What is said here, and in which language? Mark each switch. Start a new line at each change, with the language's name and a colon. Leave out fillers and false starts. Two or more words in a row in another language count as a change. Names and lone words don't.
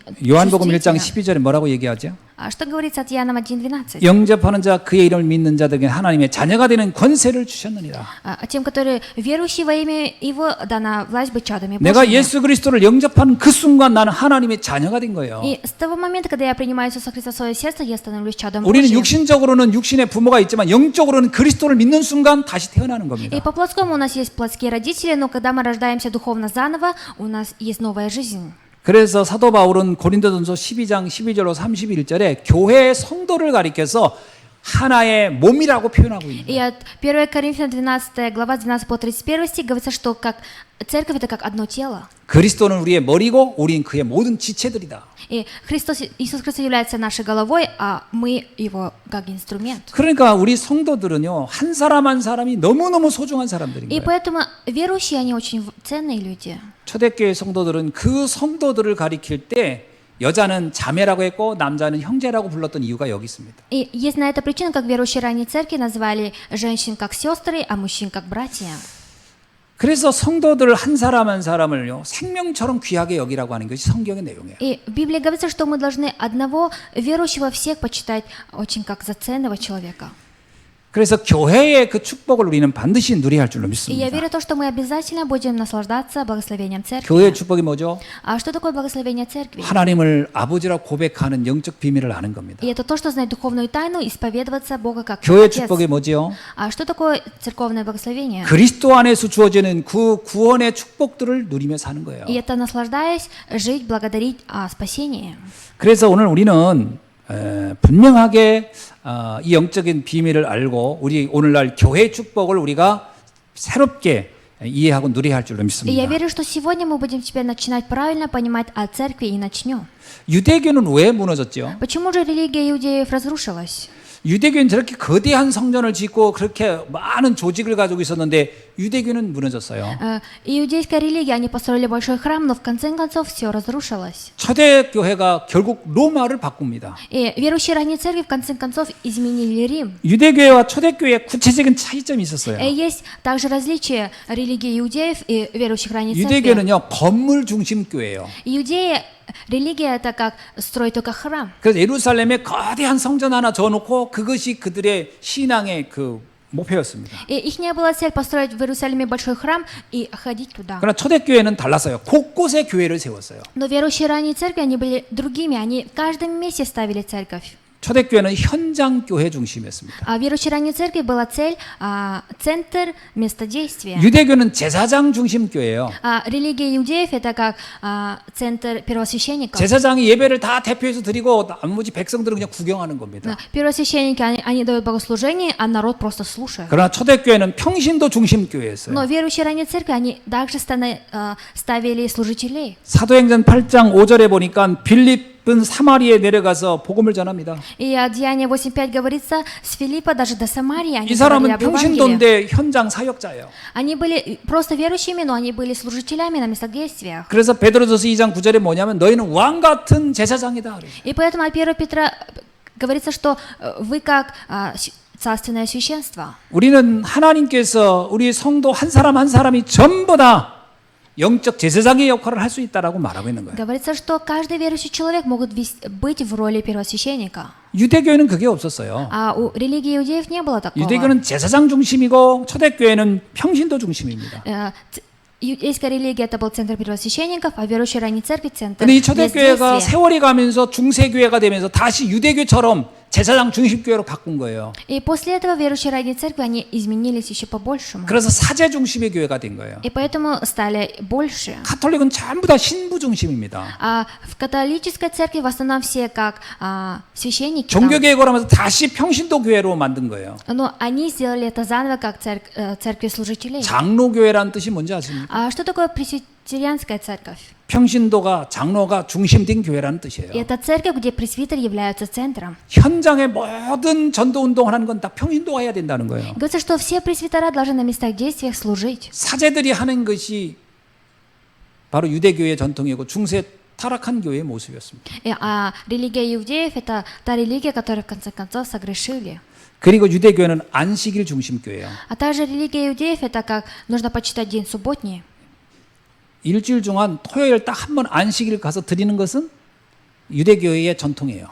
Korean: 요한복음 1장
Russian: чувствительно.
Korean: 12절에 뭐라고 얘기하죠?
Russian: А что говорится от Иоанна 1:12?
Korean: 영접하는 자 그의 이름을 믿는 자들에게 하나님의 자녀가 되는 권세를 주셨느니라.
Russian: Тем, которые верующие во имя Его, дана власть быть чадами
Korean: 내가
Russian: Божьими.
Korean: 예수 그리스도를 영접하는 그 순간 나는 하나님의 자녀가 된 거예요.
Russian: И с того момента, когда я принимаю Иисуса Христа в свое сердце, я становлюсь чадом
Korean: 우리는
Russian: Божьим.
Korean: 육신적으로는 육신의 부모가 있지만 영적으로는 그리스도를 믿는 순간 다시 태어나는 겁니다.
Russian: И по плотскому у нас есть плотские родители, но когда мы рождаемся духовно заново, у нас есть новая жизнь.
Korean: 그래서 사도 바울은 고린도전서 12장 12절로 31절에 교회의 성도를 가리켜서 하나의 몸이라고 표현하고 있는
Russian: И
Korean: 거예요.
Russian: от 1 Коринфянам 12 глава 12 по 31 стих говорится, что как церковь это как одно тело.
Korean: 그리스도는 우리의 머리고 우리는 그의 모든 지체들이다.
Russian: И Иисус Христос является нашей головой, а мы его как инструмент.
Korean: 그러니까 우리 성도들은요 한 사람 한 사람이 너무너무 소중한 사람들인
Russian: И
Korean: 거예요.
Russian: поэтому верующие, они очень ценные люди.
Korean: 초대교회 성도들은 그 성도들을 가리킬 때 여자는 자매라고 했고 남자는 형제라고 불렀던 이유가 여기 있습니다.
Russian: И есть на это причина, как верующие ранней церкви назвали женщин как сестры, а мужчин как братья.
Korean: 그래서 성도들 한 사람 한 사람을요 생명처럼 귀하게 여기라고 하는 것이 성경의 내용이에요.
Russian: И в Библии говорится, что мы должны одного верующего всех почитать очень как за ценного человека.
Korean: 그래서 교회의 그 축복을 우리는 반드시 누려야 할 줄로
Russian: И я
Korean: 믿습니다.
Russian: верю в то, что мы обязательно будем наслаждаться благословением церкви.
Korean: 교회의 축복이 뭐죠?
Russian: А что такое благословение церкви?
Korean: 하나님을 아버지라 고백하는 영적 비밀을 아는 겁니다.
Russian: И это то, что знать духовную тайну, исповедоваться Бога как
Korean: 교회
Russian: Отец.
Korean: 축복이 뭐지요?
Russian: А что такое церковное благословение?
Korean: 그리스도 안에서 주어지는 그 구원의 축복들을 누리며 사는 거예요.
Russian: И это наслаждаясь, жить, благодарить о спасении.
Korean: 그래서 오늘 우리는 분명하게 이 영적인 비밀을 알고 우리 오늘날 교회 축복을 우리가 새롭게 이해하고 누려야 할 줄로
Russian: И я
Korean: 믿습니다.
Russian: верю, что сегодня мы будем теперь начинать правильно понимать о церкви и начнем.
Korean: 유대교는 왜 무너졌죠?
Russian: Почему же религия иудеев разрушилась?
Korean: 유대교는 저렇게 거대한 성전을 짓고 그렇게 많은 조직을 가지고 있었는데 유대교는 무너졌어요.
Russian: Иудейская религия, они построили большой храм, но в конце концов все разрушилось.
Korean: 초대교회가 결국 로마를 바꿉니다.
Russian: И верующие ранней церкви в конце концов изменили Рим.
Korean: 유대교회와 초대교회의 구체적인 차이점이 있었어요.
Russian: И есть также различия религии иудеев и верующих ранней церкви.
Korean: 유대교는요 건물 중심 교회예요.
Russian: Иудея, религия это как строить только храм.
Korean: 그래서 예루살렘에 거대한 성전 하나 져놓고 그것이 그들의 신앙의 그 목표였습니다.
Russian: И их не была цель построить в Иерусалиме большой храм и ходить туда.
Korean: 그러나 초대교회는 달랐어요. 곳곳에 교회를 세웠어요.
Russian: Но верующие ранней церкви, они были другими, они в каждом месте ставили церковь.
Korean: 초대교회는 현장 교회 중심이었습니다.
Russian: А верующей ранней церкви была цель, центр, место действия.
Korean: 유대교는 제사장 중심 교회예요.
Russian: А религия иудеев это как центр первосвященников.
Korean: 제사장이 예배를 다 대표해서 드리고 나머지 백성들은 그냥 구경하는 겁니다.
Russian: Первосвященники, они дают богослужение, а народ просто слушает.
Korean: 그러나 초대교회는 평신도 중심 교회였어요.
Russian: Но верующие ранней церкви, они также ставили служителей.
Korean: 사도행전 8장 5절에 보니까 빌립은 사마리에 내려가서 복음을 전합니다.
Russian: И от Деяния 8.5 говорится, с Филиппа даже до Самарии они
Korean: 이
Russian: говорили
Korean: 사람은
Russian: об Евангелии.
Korean: 평신도인데 현장 사역자예요.
Russian: Они были просто верующими, но они были служителями на местах действия.
Korean: 그래서 베드로전서 2장 9절에 뭐냐면 너희는 왕 같은 제사장이다. 그래요.
Russian: И поэтому от 1 Петра говорится, что вы как царственное священство.
Korean: 우리는 하나님께서 우리 성도 한 사람 한 사람이 전부 다 영적 제사장의 역할을 할 수 있다라고 말하고 있는 거예요.
Russian: Говорится, что каждый верующий человек может быть в роли первосвященника.
Korean: 유대교회는 그게 없었어요.
Russian: А у религии иудеев не было такого.
Korean: 유대교는 제사장 중심이고 초대교회는 평신도 중심입니다.
Russian: Иудейская религия это был центр первосвященников, а верующая ранней церкви центр
Korean: 근데 이 초대교회가
Russian: бездействия.
Korean: 세월이 가면서 중세교회가 되면서 다시 유대교처럼 제사장 중심교회로 바꾼 거예요.
Russian: И после этого верующие ранней церкви они изменились еще по-большему.
Korean: 그래서 사제 중심의 교회가 된 거예요.
Russian: И поэтому стали больше.
Korean: 가톨릭은 전부 다 신부 중심입니다.
Russian: А в католической церкви в основном все как священники. там.
Korean: 종교개혁을 하면서 다시 평신도 교회로 만든 거예요.
Russian: Но они сделали это заново как церкви служителей.
Korean: 장로교회라는 뜻이 뭔지 아십니까?
Russian: А что такое пресвитерианская церковь?
Korean: 평신도가 장로가 중심된 교회라는 뜻이에요.
Russian: Это церковь, где пресвитеры являются центром.
Korean: 현장의 모든 전도 운동을 하는 건 다 평신도가 해야 된다는 거예요.
Russian: Говорится, что все пресвитера должны на местах действия служить.
Korean: 사제들이 하는 것이 바로 유대교회의 전통이고 중세 타락한 교회의 모습이었습니다.
Russian: А религия иудеев это та религия, которую в конце концов согрешили.
Korean: 그리고 유대교회는 안식일 중심 교회예요.
Russian: А также религия иудеев это как нужно почитать день субботний.
Korean: 일주일 중한 토요일 딱 한 번 안식일 가서 드리는 것은 유대교회의 전통이에요.